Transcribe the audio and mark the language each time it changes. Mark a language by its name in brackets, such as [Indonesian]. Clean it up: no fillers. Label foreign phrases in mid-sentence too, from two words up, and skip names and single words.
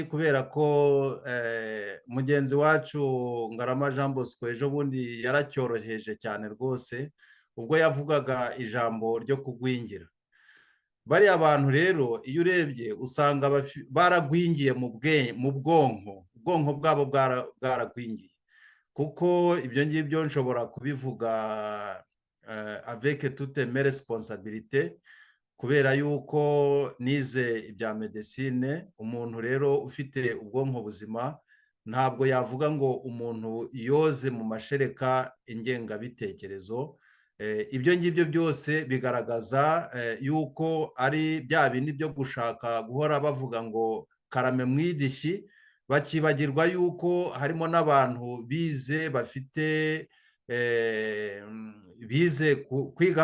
[Kinyarwanda] Kubera ko mugenzi wacu Ngarama Jean Bosco ejo bundi yaracyoroheje cyane rwose ubwo yavugaga ijambo ryo kugwingira. Bariya bantu rero iyo urebye usanga baragwingiye mu bwonko, ubwonko bwabo bwaragwingiye, kuko ibyo ngibyo nshobora kubivuga [French] avec toute mes responsabilités. [Kinyarwanda] kubera yuko nize ibya medecine. Umuntu rero ufite ubwonko buzima ntabwo yavuga ngo umuntu yoze mu mashereka ingengabitekerezo. Ibyo ngibyo byose bigaragaza yuko ari bya bindi byo gushaka guhora bavuga ngo karame mwidishyi, bakibagirwa yuko harimo n'abantu bize bafite bize kwiga.